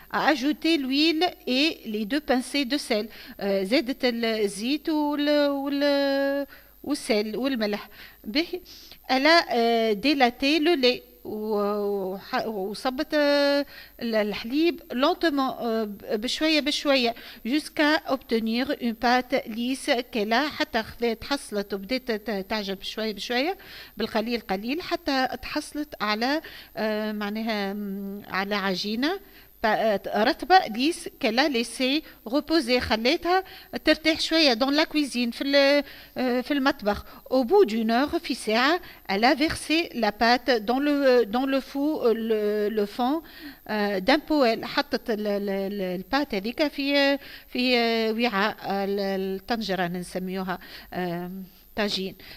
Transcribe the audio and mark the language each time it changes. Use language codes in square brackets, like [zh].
[fr] ajouter l'huile et les 2 pincées de sel، [ar] زادت الزيت والسل والملح. به [fr] elle a délaté le lait، [ar] وصبت الحليب [fr] lentement، [ar] بشوية بشوية، [fr] jusqu'à obtenir une pâte lisse qu'elle a، [ar] حتى تحصلت وبدأت تعجب بشوية بشوية بالقليل قليل حتى تحصلت على معناها على عجينة رطبة ليس [fr] qu'elle a laissé reposer، [ar] خليتها ترتاح شوية [fr] dans la cuisine [ar] في المطبخ. [fr] Au bout d'une heure، [ar] في ساعة، [fr] elle a versé la pâte dans le four، le fond d'un poêle، [ar] حطت البات هذيك في وعاء الطنجرة نسميوها طاجين.